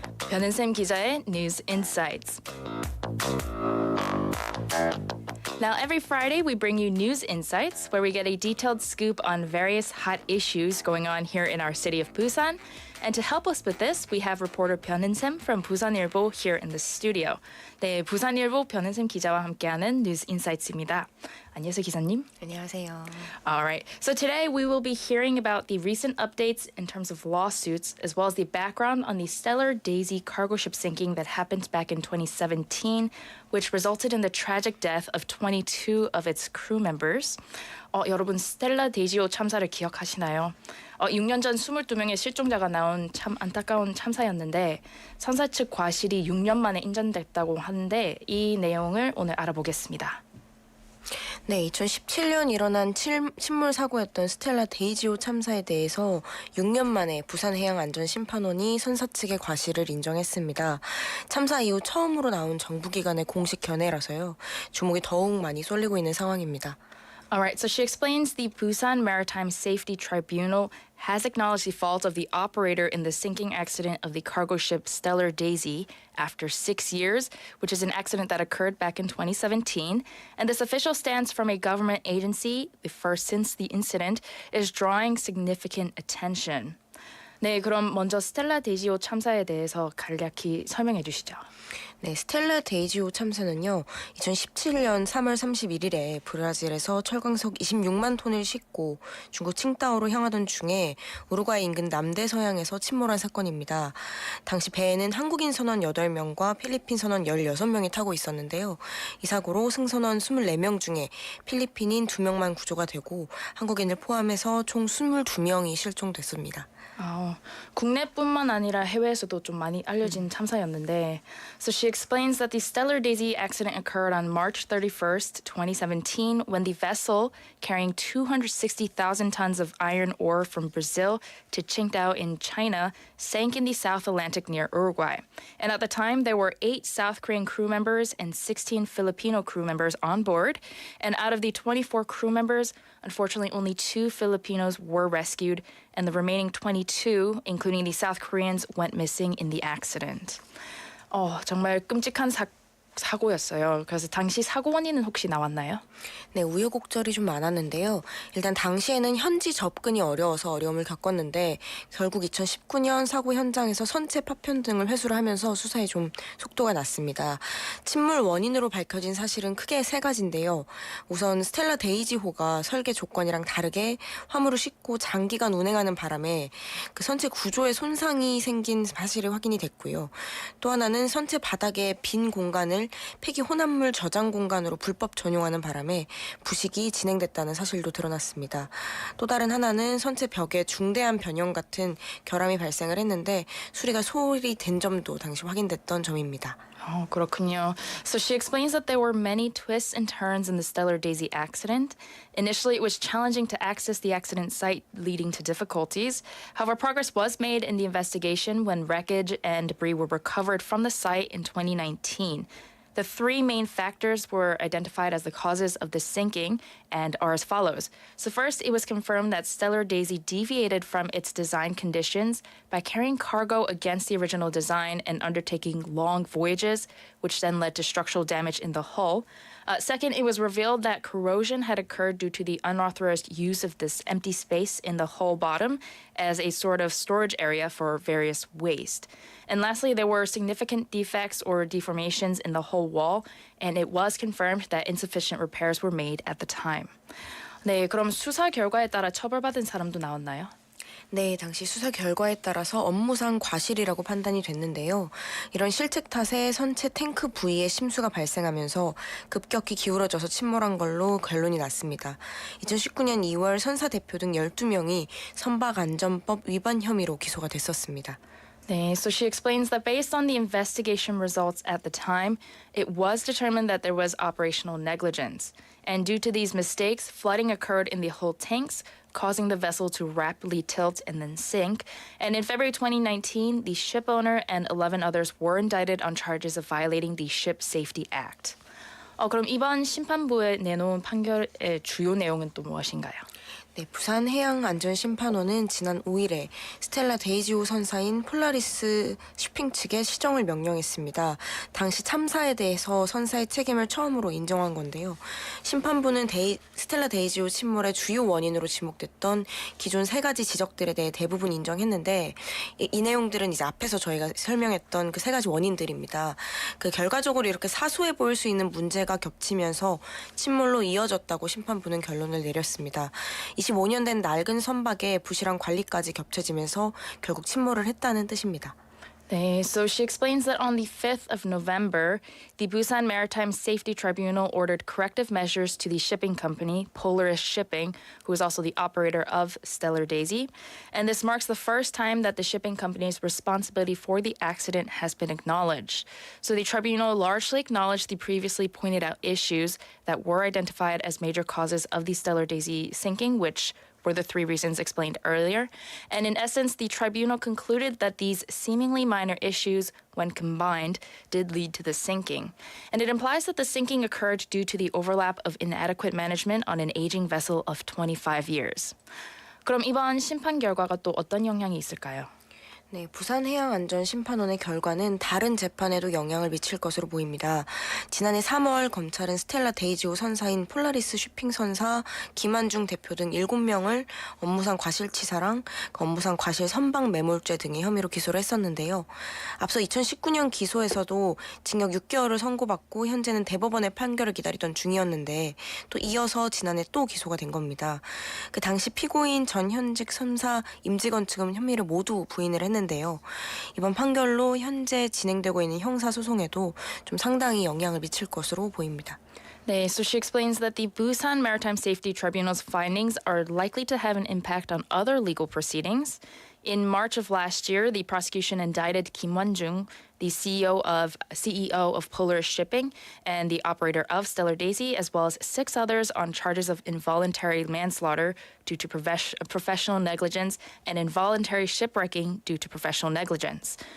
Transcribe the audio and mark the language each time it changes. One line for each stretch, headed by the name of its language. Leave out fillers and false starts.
Korean: 변은쌤 기자의 News Insights.
English: Now, every Friday, we bring you news insights where we get a detailed scoop on various hot issues going on here in our city of Busan. And to help us with this, we have reporter 변은쌤 from 부산일보 here in the studio.
Korean: 네, 부산일보 변은쌤 기자와 함께하는 News Insights입니다. 안녕하세요, 기자님. 안녕하세요.
English: All right. So today we will be hearing about the recent updates in terms of lawsuits, as well as the background on the Stellar Daisy cargo ship sinking that happened back in 2017, which resulted in the tragic death of 22 of its crew members.
Korean: 여러분 스텔라 데이지호 참사를 기억하시나요? 6년 전 22명의 실종자가 나온 참 안타까운 참사였는데 선사 측 과실이 6년 만에 인정됐다고 하는데 이 내용을 오늘 알아보겠습니다. 네, 2017년 일어난 침몰 사고였던 스텔라 데이지호 참사에 대해서 6년 만에 부산해양안전심판원이 선사 측의 과실을 인정했습니다. 참사 이후 처음으로 나온 정부기관의 공식 견해라서요. 주목이 더욱 많이 쏠리고 있는 상황입니다.
English: All right, so she explains the Busan Maritime Safety Tribunal has acknowledged the fault of the operator in the sinking accident of the cargo ship Stellar Daisy after 6 years, which is an accident that occurred back in 2017. And this official stance from a government agency, the first since the incident, is drawing significant attention.
Korean: 네, 그럼 먼저 스텔라 데이지호 참사에 대해서 간략히 설명해 주시죠. 네, 스텔라 데이지호 참사는요. 2017년 3월 31일에 브라질에서 철광석 26만 톤을 싣고 중국 칭다오로 향하던 중에 우루과이 인근 남대 서양에서 침몰한 사건입니다. 당시 배에는 한국인 선원 8명과 필리핀 선원 16명이 타고 있었는데요. 이 사고로 승선원 24명 중에 필리핀인 2명만 구조가 되고 한국인을 포함해서 총 22명이 실종됐습니다. 국내뿐만 아니라 해외에서도 좀 많이 알려진 참사였는데
English: So she explains that the Stellar Daisy accident occurred on March 31st, 2017 when the vessel carrying 260,000 tons of iron ore from Brazil to Qingdao in China sank in the South Atlantic near Uruguay. And at the time, there were 8 South Korean crew members and 16 Filipino crew members on board. And out of the 24 crew members, unfortunately, only 2 Filipinos were rescued, and the remaining 22, including the South Koreans, went missing in the accident.
Korean: 정말 끔찍한 사고였어요. 그래서 당시 사고 원인은 혹시 나왔나요? 네, 우여곡절이 좀 많았는데요. 일단 당시에는 현지 접근이 어려워서 어려움을 겪었는데 결국 2019년 사고 현장에서 선체 파편 등을 회수를 하면서 수사에 좀 속도가 났습니다. 침몰 원인으로 밝혀진 사실은 크게 3가지인데요. 우선 스텔라 데이지호가 설계 조건이랑 다르게 화물을 싣고 장기간 운행하는 바람에 그 선체 구조에 손상이 생긴 사실이 확인이 됐고요. 또 하나는 선체 바닥에 빈 공간을 폐기 혼합물 저장 공간으로 불법 전용하는 바람에 부식이 진행됐다는 사실도 드러났습니다. 또 다른 하나는 선체 벽에 중대한 변형 같은 결함이 발생을 했는데 수리가 소홀히 된 점도 당시 확인됐던 점입니다. 그렇군요.
English: So she explains that there were many twists and turns in the Stellar Daisy accident. Initially, it was challenging to access the accident site, leading to difficulties. However, progress was made in the investigation when wreckage and debris were recovered from the site in 2019. The 3 main factors were identified as the causes of the sinking and are as follows. So first, it was confirmed that Stellar Daisy deviated from its design conditions by carrying cargo against the original design and undertaking long voyages, which then led to structural damage in the hull. Second, it was revealed that corrosion had occurred due to the unauthorized use of this empty space in the hull bottom as a sort of storage area for various waste. And lastly, there were significant defects or deformations in the hull wall, and it was confirmed that insufficient repairs were made at the time.
Korean: 네, 그럼 수사 결과에 따라 처벌받은 사람도 나왔나요? 네, 당시 수사 결과에 따라서 업무상 과실이라고 판단이 됐는데요. 이런 실책 탓에 선체 탱크 부위에 심수가 발생하면서 급격히 기울어져서 침몰한 걸로 결론이 났습니다. 2019년 2월 선사 대표 등 12명이 선박안전법 위반 혐의로 기소가 됐었습니다.
English: 네, so she explains that based on the investigation results at the time, it was determined that there was operational negligence. And due to these mistakes, flooding occurred in the hull tanks, causing the vessel to rapidly tilt and then sink. And in February 2019, the ship owner and 11 others were indicted on charges of violating the Ship Safety Act.
Korean: 그럼 이번 심판부에 내놓은 판결의 주요 내용은 또 무엇인가요? 네, 부산해양안전심판원은 지난 5일에 스텔라 데이지호 선사인 폴라리스 쇼핑 측에 시정을 명령했습니다. 당시 참사에 대해서 선사의 책임을 처음으로 인정한 건데요. 심판부는 스텔라 데이지호 침몰의 주요 원인으로 지목됐던 기존 3가지 지적들에 대해 대부분 인정했는데 이 내용들은 이제 앞에서 저희가 설명했던 그 3가지 원인들입니다. 그 결과적으로 이렇게 사소해 보일 수 있는 문제가 겹치면서 침몰로 이어졌다고 심판부는 결론을 내렸습니다. 25년 된 낡은 선박에 부실한 관리까지 겹쳐지면서 결국 침몰을 했다는 뜻입니다.
English: 네, so she explains that on the 5th of November, the Busan Maritime Safety Tribunal ordered corrective measures to the shipping company, Polaris Shipping, who is also the operator of Stellar Daisy. And this marks the first time that the shipping company's responsibility for the accident has been acknowledged. So the tribunal largely acknowledged the previously pointed out issues that were identified as major causes of the Stellar Daisy sinking, which were the 3 reasons explained earlier. And in essence, the tribunal concluded that these seemingly minor issues, when combined, did lead to the sinking. And it implies that the sinking occurred due to the overlap of inadequate management on an aging vessel of 25 years.
Korean: 그럼 이번 심판 결과가 또 어떤 영향이 있을까요? 네, 부산해양안전심판원의 결과는 다른 재판에도 영향을 미칠 것으로 보입니다. 지난해 3월 검찰은 스텔라 데이지호 선사인 폴라리스 쇼핑 선사 김한중 대표 등 7명을 업무상 과실치사랑 업무상 과실 선박 매몰죄 등의 혐의로 기소를 했었는데요. 앞서 2019년 기소에서도 징역 6개월을 선고받고 현재는 대법원의 판결을 기다리던 중이었는데 또 이어서 지난해 또 기소가 된 겁니다. 그 당시 피고인 전 현직 선사 임직원 측은 혐의를 모두 부인을 했는데 이번 판결로 현재 진행되고 있는 형사소송에도 좀 상당히 영향을 미칠 것으로 보입니다.
English: 네, so she explains that the Busan Maritime Safety Tribunal's findings are likely to have an impact on other legal proceedings. In March of last year, the prosecution indicted Kim Won-jung, the CEO of Polaris Shipping and the operator of Stellar Daisy, as well as 6 others on charges of involuntary manslaughter due to professional negligence and involuntary shipwrecking due to professional negligence.